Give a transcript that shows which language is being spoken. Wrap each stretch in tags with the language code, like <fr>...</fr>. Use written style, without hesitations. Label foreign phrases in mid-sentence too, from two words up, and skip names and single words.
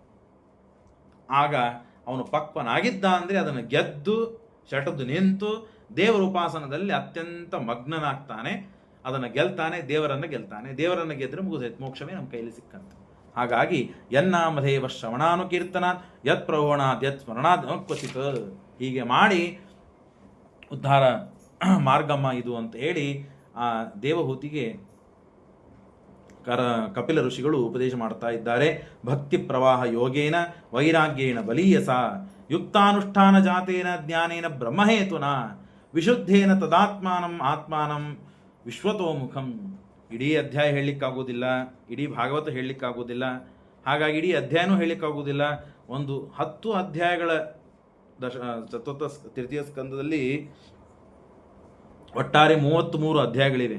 <kn>ಆಗ ಅವನು ಪಕ್ವನಾಗಿದ್ದ ಅಂದರೆ ಅದನ್ನು ಗೆದ್ದು ಶಟದ್ದು ನಿಂತು ದೇವರ ಉಪಾಸನದಲ್ಲಿ ಅತ್ಯಂತ ಮಗ್ನನಾಗ್ತಾನೆ, ಅದನ್ನು ಗೆಲ್ತಾನೆ, ದೇವರನ್ನು ಗೆಲ್ತಾನೆ. ದೇವರನ್ನು ಗೆದ್ದರೆ ಮುಗಿದೈತೆ, ಮೋಕ್ಷವೇ ನಮ್ಮ ಕೈಯಲ್ಲಿ ಸಿಕ್ಕಂತ.</kn> <sa>ಹಾಗಾಗಿ ಯನ್ನಾಮಧೇವ ಶ್ರವಣಾನುಕೀರ್ತನ ಯತ್ ಪ್ರವಣಾದ್ ಯತ್ ಸ್ಮರಣಾದ್ ಕ್ವಚಿತ್,</sa> <kn>ಹೀಗೆ ಮಾಡಿ ಉದ್ಧಾರ ಮಾರ್ಗಮ್ಮ ಇದು ಅಂತ ಹೇಳಿ ಆ ದೇವಹೂತಿಗೆ ಕಪಿಲ ಋಷಿಗಳು ಉಪದೇಶ ಮಾಡ್ತಾ ಇದ್ದಾರೆ.</kn> <sa>ಭಕ್ತಿ ಪ್ರವಾಹ ಯೋಗೇನ ವೈರಾಗ್ಯೇನ ಬಲೀಯಸ ಯುಕ್ತಾನುಷ್ಠಾನ ಜಾತೇನ ಜ್ಞಾನೇನ ಬ್ರಹ್ಮಹೇತುನ ವಿಶುದ್ಧೇನ ತದಾತ್ಮಾನಂ ಆತ್ಮಾನಂ ವಿಶ್ವತೋಮುಖಂ.</sa> <kn>ಇಡೀ ಅಧ್ಯಾಯ ಹೇಳಲಿಕ್ಕಾಗೋದಿಲ್ಲ, ಇಡೀ ಭಾಗವತ ಹೇಳಲಿಕ್ಕಾಗೋದಿಲ್ಲ, ಹಾಗಾಗಿ ಇಡೀ ಅಧ್ಯಾಯನೂ ಹೇಳಲಿಕ್ಕಾಗೋದಿಲ್ಲ. ಒಂದು 10 ಅಧ್ಯಾಯಗಳ ಚತುರ್ಥ ತೃತೀಯ ಸ್ಕಂದದಲ್ಲಿ ಒಟ್ಟಾರೆ 33 ಅಧ್ಯಾಯಗಳಿವೆ.</kn>